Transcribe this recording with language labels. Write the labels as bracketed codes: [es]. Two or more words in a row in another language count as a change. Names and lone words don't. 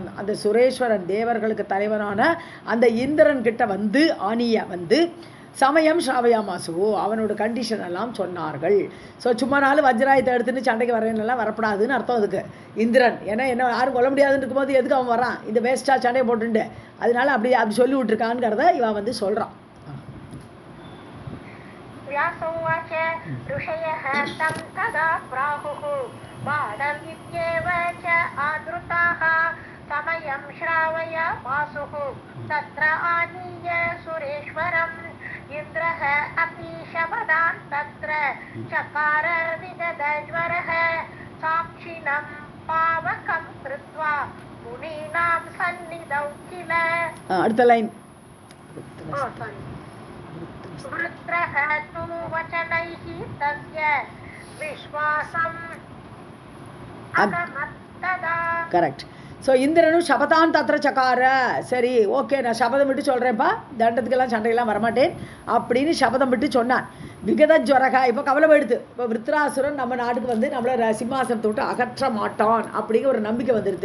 [ta] அந்த சுரேஸ்வரன் தேவர்களுக்கு தலைவனான அந்த இந்திரன் கிட்ட வந்து ஆனிய வந்து [sa] समयं श्रावया मासुः [ta] அவனோட கண்டிஷன் எல்லாம் சொன்னார்கள். ஸோ சும்மா நாள் வஜ்ராயத்தை எடுத்துன்னு சண்டைக்கு வரேன்னெல்லாம் வரப்படாதுன்னு அர்த்தம் அதுக்கு. இந்திரன் ஏன்னா என்ன யாரும் கொல்ல முடியாதுன்னு இருக்கும்போது எதுக்கு அவன் வரான், இந்த வேஸ்ட்டாக சண்டையை போட்டுண்டு, அதனால அப்படி சொல்லி விட்டுருக்கான்ங்கிறத இவன் வந்து சொல்கிறான். [sa] व्यासोवाच ऋषयः तं तदा प्राहुः बाणमित्येव च आदृताः समयं श्रावयामासुः तत्र आनीय सुरेश्वरम् इन्द्रः अपि शपदान् तत्र चकार विगतज्वरः साक्षिणं पावकं कृत्वा मुनीनां सन्निधौ किल. [ta] அடுத்த லைன். [sa] वृत्रः तु वचनैः तस्य विश्वासम् अगमत्तदा. [ta] கரெக்ட். ஸோ இந்திரனும் [sa] शपथान् तत्र चकार. [ta] சரி ஓகே, நான் சபதம் விட்டு சொல்கிறேன்ப்பா, தண்டத்துக்கெல்லாம் சண்டையெல்லாம் வரமாட்டேன் அப்படின்னு சபதம் விட்டு சொன்னான். [sa] विगत ज्वरः. [ta] இப்போ கவலை போயிடுது. இப்போ விருத்ராசுரன் நம்ம நாட்டுக்கு வந்து நம்மளை சிம்மாசனத்தை விட்டு அகற்ற மாட்டான் அப்படிங்கிற ஒரு நம்பிக்கை வந்துடுது.